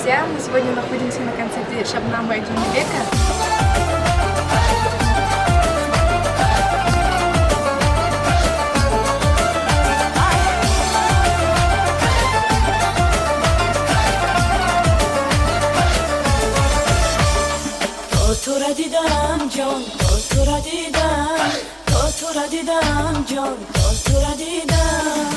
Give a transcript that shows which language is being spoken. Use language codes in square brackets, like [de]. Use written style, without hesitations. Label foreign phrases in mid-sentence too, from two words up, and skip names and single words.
[ru] Мы сегодня находимся на концерте Шабнама и Джанибека. [tg] تو را دیدم جان، تو را دیدم، تو را دیدم جان، تو را دیدم.